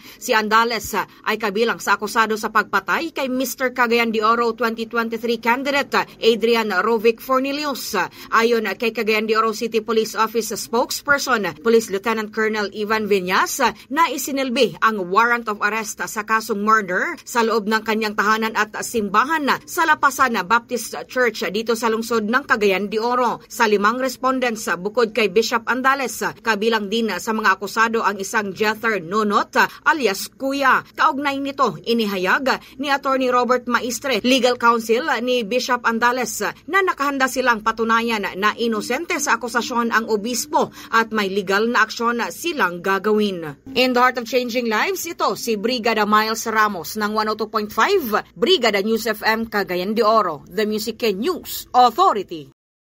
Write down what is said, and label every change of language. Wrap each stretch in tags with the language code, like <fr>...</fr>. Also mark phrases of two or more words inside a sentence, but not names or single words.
<tl>Si Andales ay kabilang sa akusado sa pagpatay kay Mr. Cagayan de Oro 2023 candidate Adrian Rovic Fornelius. Ayon kay Cagayan de Oro City Police Office spokesperson Police Lieutenant Colonel Ivan Viñas, na isinilbi ang</tl> <en>warrant of arrest</en> <tl>sa kasong murder sa loob ng kanyang tahanan at simbahan sa Lapasan Baptist Church dito sa lungsod ng Cagayan de Oro. Sa 5 respondents bukod kay Bishop Andales, kabilang din sa mga akusado ang isang Jether Nonot alias Kuya. Kaugnay nito, inihayag ni Attorney Robert Maistre,</tl> <en>legal counsel</en> <tl>ni Bishop Andales, na nakahanda silang patunayan na inosente sa akusasyon ang obispo at may legal na aksyon silang gagawin.</tl> <en>In the heart of changing lives,</en> <tl>ito si Brigada Miles Ramos ng 102.5 Brigada News FM Cagayan de Oro,</tl> <en>the Music News Authority.</en>